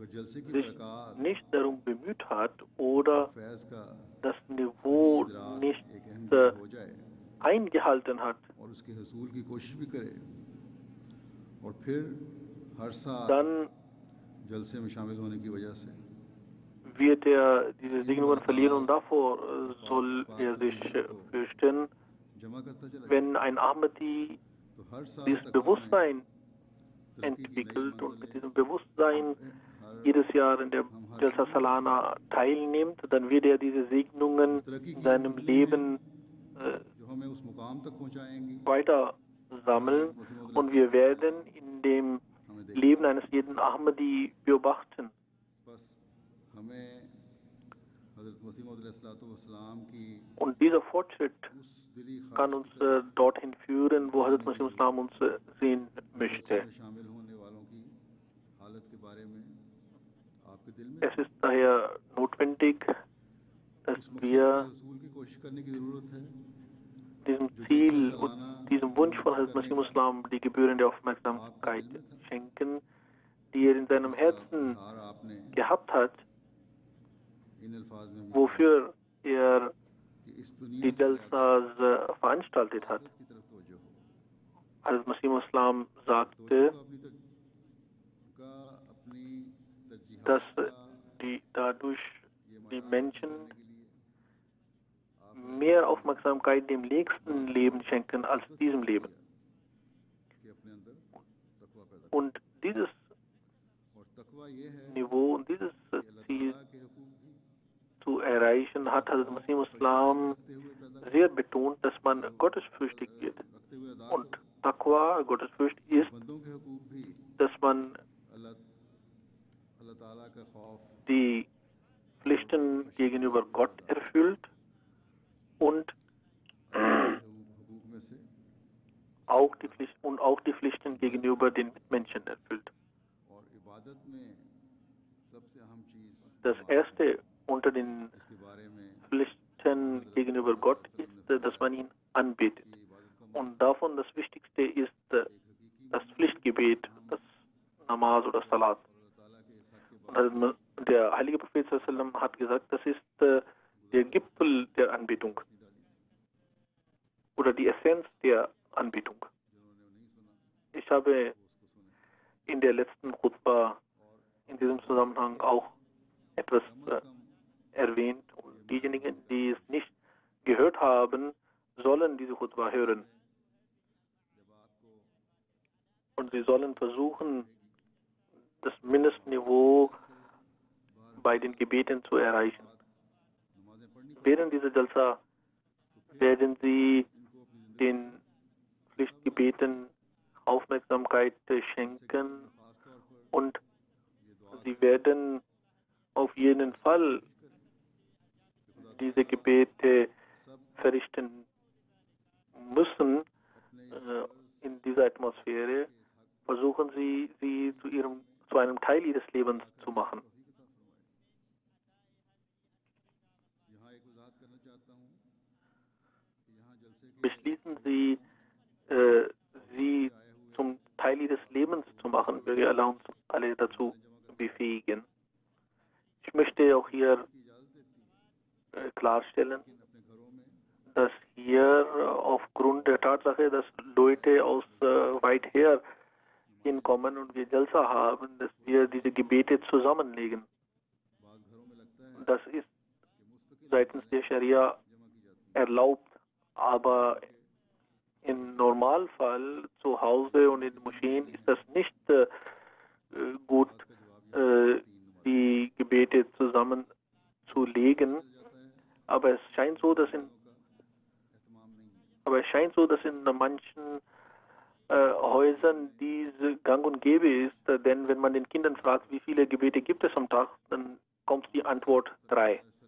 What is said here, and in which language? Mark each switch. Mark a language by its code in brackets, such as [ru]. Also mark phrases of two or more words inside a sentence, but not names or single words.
[ur] अगर जलसे की [de] sich [ur] बरक़ात [de] nicht darum bemüht hat oder [ur] और फैज़ का [de] das Niveau [ur] इदराक [de] nicht [ur] एक अहम जगह हो जाए [de] eingehalten hat, [ur] और उसके हसूल की कोशिश भी करे और फिर हर साल [de] dann [ur] जलसे में शामिल होने की वजह से [de] wird er diese [ur] इन [de] Segnungen verlieren und [ur] बरक़ात [de] davor soll er sich fürchten. [ur] जमा करता चला जाए [de] Wenn ein Ahmadi [ur] तो हर साल [de] dieses [ur] तकवा में [de] Bewusstsein [ur] तरक्की की नई [de] entwickelt und mit [ur] मंजिलें [de] diesem Bewusstsein [ur] हर [de] jedes Jahr in der Jalsa Salana teilnimmt, dann wird er diese Segnungen [ur] तरक्की [de] in [ur] की [de] seinem [ur] मंजिलें [de] Leben [ur] जो हमें उस मुकाम तक पहुंचाएंगी [de] weiter sammeln und wir werden in dem [ur] हमें [de] Leben eines jeden Ahmadi beobachten. [ur] बस हमें हज़रत मसीह मौद अलैहिस्सलाम की [de] Und dieser Fortschritt [ur] उस दिली [de] kann [ur] ख्वाहिश [de] uns [ur] की तरफ [de] dorthin führen, wo Hazrat Masih Islam uns sehen [ur] जलसे [de] möchte. [ur] में शामिल होने वालों की हालत के बारे में आपके दिल में [de] Es ist daher notwendig, dass [ur] उस मकसद [de] wir [ur] के हसूल की कोशिश करने की ज़रूरत है [de] diesem [ur] जो जलसा [de] Ziel und [ur] सालाना [de] diesem Wunsch von Hazrat [ur] करने [de] Masih [ur] का [de] Islam die gebührende [ur] आपके [de] Aufmerksamkeit [ur] दिल में था [de] schenken, die er in seinem [ur] जिसका [de] Herzen [ur] इजहार आपने [de] gehabt hat, [ur] इन अल्फाज में भी किया [de] wofür er [ur] कि इस दुनिया [de] die [ur] से ज़्यादा [de] Jalsas veranstaltet hat. [ur] आखिरत की तरफ तवज्जो हो [de] Hazrat Masih Islam [ur] तवज्जो [de] sagte, [ur] अपनी [de] dass [ur] तरजीहात का [de] dadurch [ur] ये [de] die [ur] मदार हासिल [de] Menschen [ur] करने के लिए [de] mehr Aufmerksamkeit dem nächsten Leben schenken als diesem Leben. [ur] कि अपने अंदर तकवा पैदा [de] Und dieses [ur] और तकवा ये है [de] Niveau und dieses [ur] कि अल्लाह [de] Ziel [ur] ताला के हुकूक भी [de] zu erreichen, hat Hazrat Masih Islam [ur] रखते हुए पैदा [de] sehr betont, dass man gottesfürchtig wird. [ur] रखते हुए अदा [de] Und Taqwa, Gottesfurcht, ist, [ur] बंदों के हुकूक भी [de] dass man [ur] अल्लाह अल्लाह ताला का खौफ [de] die Pflichten gegenüber Gott erfüllt und [ur] हुकूक में से [de] auch die Pflichten gegenüber den Mitmenschen erfüllt. [ur] और इबादत में सबसे अहम चीज [de] Das erste unter den [ur] इसके बारे में [de] Pflichten gegenüber Gott ist, dass man ihn anbetet. [ur] ये इबादत का [de] Und davon das Wichtigste ist das Pflichtgebet, das Namaz oder Salat. [ur] अल्लाह ताला के इस हक के [de] Und der heilige Prophet [ar] صلى الله عليه وسلم [de] hat gesagt, das ist der Gipfel der Anbetung oder die Essenz der Anbetung. [ur] जिन्होंने नहीं सुना [de] Ich habe [ur] वो उसको सुने [de] in der letzten Khutbah in diesem Zusammenhang auch etwas erwähnt. Und diejenigen, die es nicht gehört haben, sollen diese Khutbah hören. [ur] जब आपको [de] Und sie sollen versuchen, das Mindestniveau bei den Gebeten zu erreichen. [ur] नमाजें पढ़नी [de] Während dieser Jalsa werden sie den Pflichtgebeten Aufmerksamkeit schenken [ur] खास तौर पर [de] und sie werden auf jeden Fall diese Gebete verrichten müssen. In dieser Atmosphäre versuchen sie, sie zu einem Teil ihres Lebens zu machen. [ur] यहाँ एक वजाहत करना चाहता हूँ कि यहाँ जलसे के [de] Beschließen sie, sie zum Teil ihres Lebens zu machen, möge Allah uns alle dazu befähigen. Ich möchte auch hier klarstellen, [ur] अपने घरों में [de] dass hier aufgrund der Tatsache, dass Leute aus weit her hinkommen und wir Jalsa haben, dass wir diese Gebete zusammenlegen. [ur] बाज़ घरों में लगता है [de] Das ist [ur] कि मुस्तकिल [de] seitens der Scharia [ur] जमा की जाती [de] erlaubt, aber im Normalfall zu Hause und in Moscheen ist das nicht gut, die Gebete zusammenzulegen. Aber es scheint so, dass in manchen Häusern diese gang und gäbe ist, denn wenn man den Kindern fragt, wie viele Gebete gibt es am Tag, dann kommt die Antwort 3.